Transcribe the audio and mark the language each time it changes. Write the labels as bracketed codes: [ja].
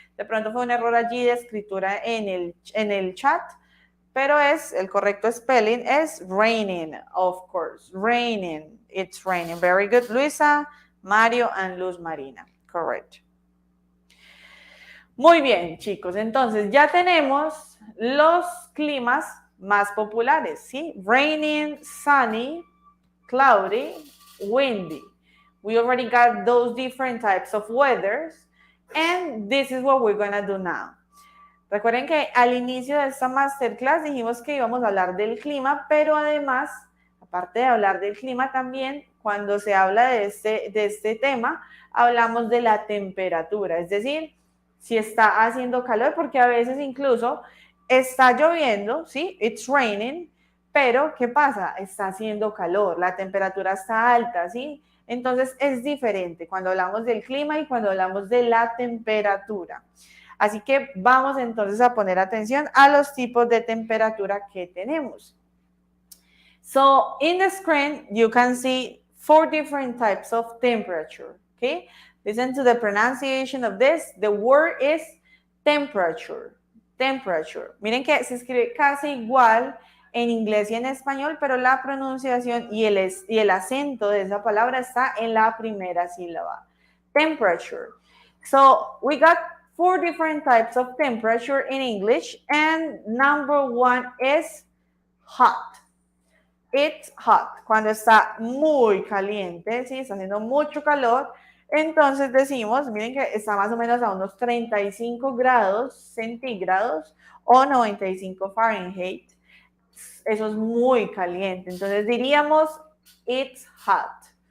[es] De pronto fue un error allí de escritura en el chat, pero el correcto spelling es raining, [en] of course. Raining. It's raining. Very good, Luisa, Mario, and Luz Marina. Correct. [es] Muy bien, chicos. Entonces, ya tenemos los climas más populares, ¿sí? [en] Raining, sunny, cloudy, windy. We already got those different types of weathers, and this is what we're going to do now. [es] Recuerden que al inicio de esta masterclass dijimos que íbamos a hablar del clima, pero además, aparte de hablar del clima también, cuando se habla de este tema, hablamos de la temperatura, es decir, si está haciendo calor, porque a veces incluso está lloviendo, ¿sí? [en] It's raining, [es] pero ¿qué pasa? Está haciendo calor, la temperatura está alta, ¿sí? Entonces es diferente cuando hablamos del clima y cuando hablamos de la temperatura. Así que vamos entonces a poner atención a los tipos de temperatura que tenemos. [en] So in the screen, you can see 4 different types of temperature, okay? Listen to the pronunciation of this. The word is temperature. Temperature. [es] Miren que se escribe casi igual en inglés y en español, pero la pronunciación y el acento de esa palabra está en la primera sílaba. [en] Temperature. So we got 4 different types of temperature in English, and number 1 is hot. It's hot. [es] Cuando está muy caliente, ¿sí? Está haciendo mucho calor, entonces decimos, miren que está más o menos a unos 35 grados centígrados o 95 Fahrenheit. Eso es muy caliente. Entonces diríamos, [en] it's hot.